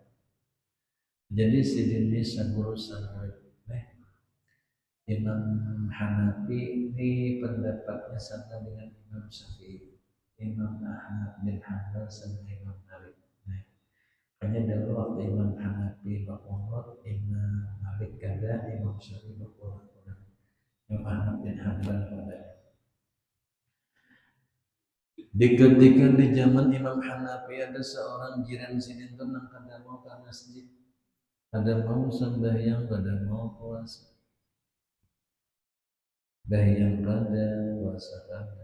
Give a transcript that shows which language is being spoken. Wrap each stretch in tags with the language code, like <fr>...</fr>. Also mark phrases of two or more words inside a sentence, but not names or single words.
<id>Jadi sejenis guru sanad. Imam Hanafi ini pendapatnya sama dengan Imam Syafi'i. Imam Ahmad bin Hanbal sama Imam Malik. Hanya dalam waktu Imam Hanafi berumur,</id> <bjn>Imam Malik kada, Imam Syafi'i berumur. Imam Ahmad bin Hanbal kada. Ketika di zaman Imam Hanafi ada seorang jiran sidin tenang kada mau ke masjid. Ada mau sembahyang, ada mau puasa. Sembahyang kada, puasa kada.</bjn>